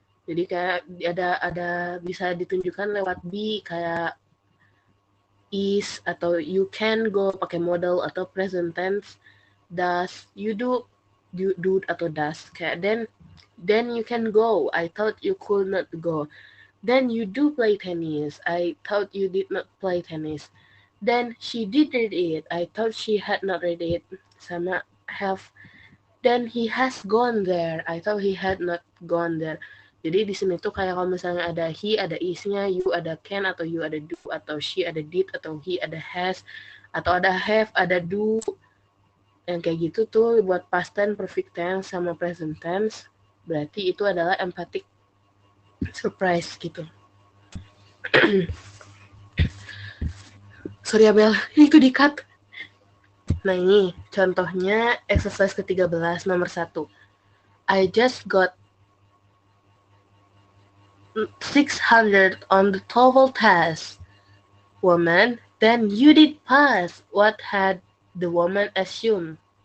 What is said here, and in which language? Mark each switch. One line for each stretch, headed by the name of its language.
Indonesian: Jadi kayak ada bisa ditunjukkan lewat
English: be kayak is atau you can go pakai modal atau present tense, does, you do atau does. Kayak then you can go, I thought you could not go. Then you do play tennis. I thought you did not play tennis. Then she did read it. I thought she had not read it.
Indonesian: Sama
English: have. Then he has gone there. I thought he had not gone there.
Indonesian: Jadi di sini tuh kayak kalau misalnya ada he, ada is-nya, you ada can, atau you ada do, atau she ada did, atau he ada has, atau ada have, ada do. Yang kayak gitu tuh buat past tense, perfect tense, sama present tense. Berarti itu adalah emphatic surprise gitu. Sorry ya Bel, itu di-cut. Nah ini contohnya exercise ke-13 nomor 1.
English: I just got 600 on the TOEFL test. Woman, then you did pass. What had the woman assumed?